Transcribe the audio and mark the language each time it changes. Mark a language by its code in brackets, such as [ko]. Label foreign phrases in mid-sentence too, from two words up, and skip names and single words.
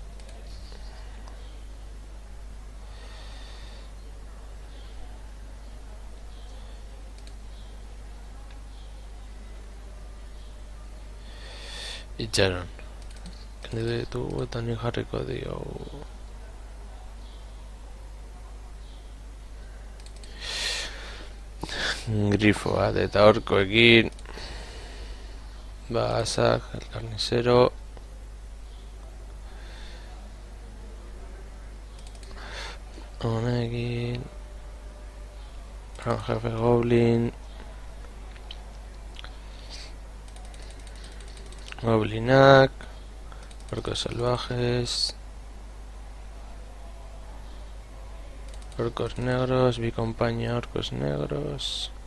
[eu] Itxaron kenditu ditugu eta nik jarriko diogu grifo bat eta horkoekin Azak, [es] el carnicero, honekin Gran Jefe Goblin, Goblinak, Orcos Salvajes, Orcos negros, mi compañía orcos negros.